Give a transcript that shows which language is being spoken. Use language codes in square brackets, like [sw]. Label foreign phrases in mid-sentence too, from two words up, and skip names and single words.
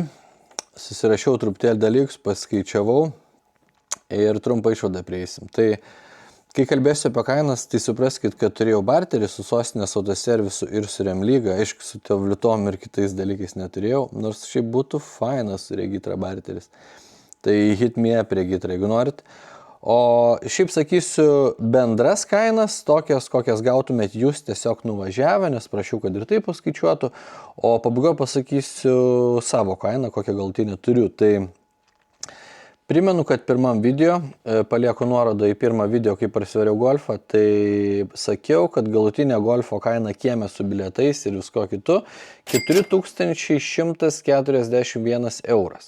[lt] Susirašiau truputėlį dalykus, paskaičiavau ir trumpą išvadą prieisim. Tai kai kalbėsiu apie kainas, tai supraskit, kad turėjau barterį su Sostinės autoservisu ir su Remlyga, aišku, su Tevliutom ir kitais dalykais neturėjau, nors šiaip būtų fainas su Regitra barteris. Tai [en] hit me up [lt] Regitra, jeigu norit. O šiaip sakysiu bendras kainas, tokias, kokias gautumėt jūs tiesiog nuvažiavę, nes prašiau, kad ir tai paskaičiuotų, o pabaigoje pasakysiu savo kainą, kokią galutinę turiu. Tai primenu, kad pirmam video, palieku nuorodą į pirmą video, kai parsivariau golfą, tai sakiau, kad galutinė golfo kaina kieme su bilietais ir visko kitu 4141 euras.